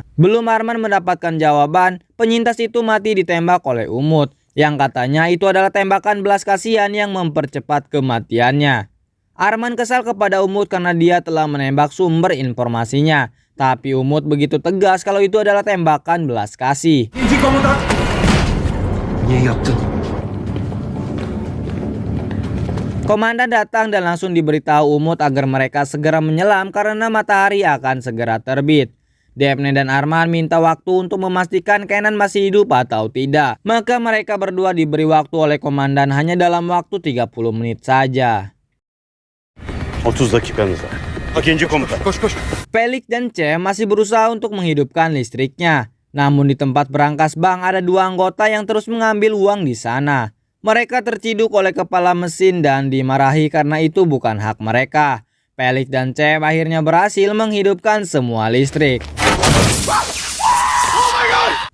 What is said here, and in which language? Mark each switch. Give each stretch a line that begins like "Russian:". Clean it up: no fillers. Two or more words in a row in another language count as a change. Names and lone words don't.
Indonesian: Belum Arman mendapatkan jawaban, penyintas itu mati ditembak oleh Umut. Yang katanya itu adalah tembakan belas kasihan yang mempercepat kematiannya. Arman kesal kepada Umut karena dia telah menembak sumber informasinya. Tapi Umut begitu tegas kalau itu adalah tembakan belas kasih.
Turkish: İkinci komutan. Niye yaptın?
Indonesian: Komandan datang dan langsung diberitahu Umut agar mereka segera menyelam karena matahari akan segera terbit. Daphne dan Arman minta waktu untuk memastikan Kenan masih hidup atau tidak. Maka mereka berdua diberi waktu oleh komandan hanya dalam waktu 30 menit saja.
Turkish: 30 dakikanız var. İkinci komutan. Koş koş.
Indonesian: Felix dan Cem masih berusaha untuk menghidupkan listriknya. Namun di tempat berangkas bank ada dua anggota yang terus mengambil uang di sana. Mereka terciduk oleh kepala mesin dan dimarahi karena itu bukan hak mereka. Felix dan Cem akhirnya berhasil menghidupkan semua listrik.